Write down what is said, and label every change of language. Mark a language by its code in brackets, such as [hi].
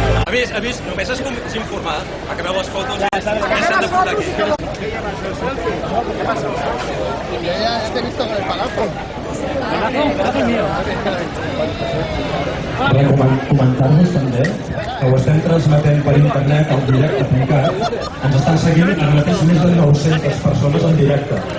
[ca] Avís, només és informar, acabeu les fotos i s'han de portar aquí. [es] ¿Qué pasa? Yo ya te he visto con el palazo. [ca] Comentar-vos també que ho estem transmetent per internet al directe tancat. Ens estan seguint ara mateix més de 900 persones en directe.